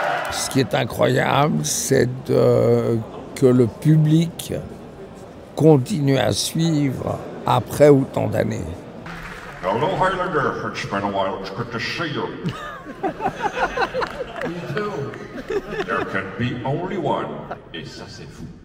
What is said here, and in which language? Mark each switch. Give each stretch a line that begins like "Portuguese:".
French: Ce qui est incroyable, c'est que le public continue à suivre après autant d'années.
English: Hello Highlander, it's been a while, it's good to see you. You too. There can be only one,
French: et ça c'est fou.